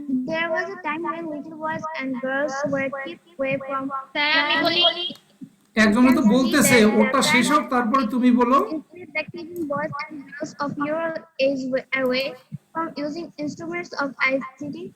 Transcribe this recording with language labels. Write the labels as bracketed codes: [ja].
[en] There was a time when little boys and girls were kept away from [bn] sir আমি বলি, একজন তো বলতেছে, ওটা শেষ হোক তারপরে তুমি বলো। [en] instead the keeping boys and girls of your age away from using instruments of ICT.